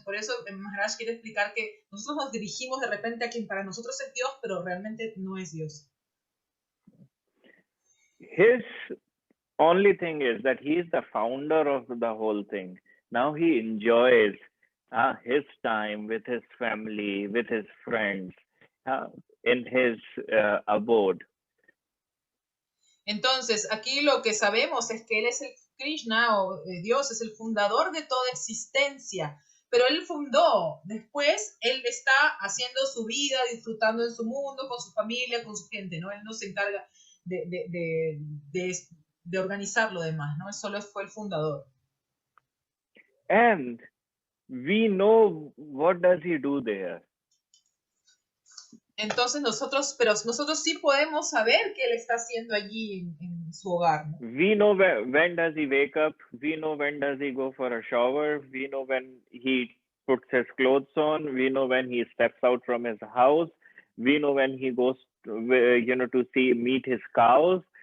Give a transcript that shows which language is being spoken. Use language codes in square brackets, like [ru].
[es] Por eso Maharaj quiere explicar que nosotros nos dirigimos de repente a quien para nosotros es Dios, pero realmente no es Dios. [en] His only thing is that he is the founder of the whole thing. Now he enjoys his time with his family, with his friends, in his abode. [es] Entonces, aquí lo que sabemos es que él es el Krishna, o Dios es el fundador de toda existencia, pero él fundó, después él está haciendo su vida, disfrutando en su mundo, con su familia, con su gente, ¿no? Él no se encarga de organizar lo demás, ¿no? Él solo fue el fundador. [en] And we know what does he do there. [es] Entonces nosotros sí podemos saber qué él está haciendo allí en su hogar, ¿no? [en] We know when does he wake up. We know when does he go for a shower. We know when he puts his clothes on. We know when he steps out from his house. We know when he goes to, to meet his cows.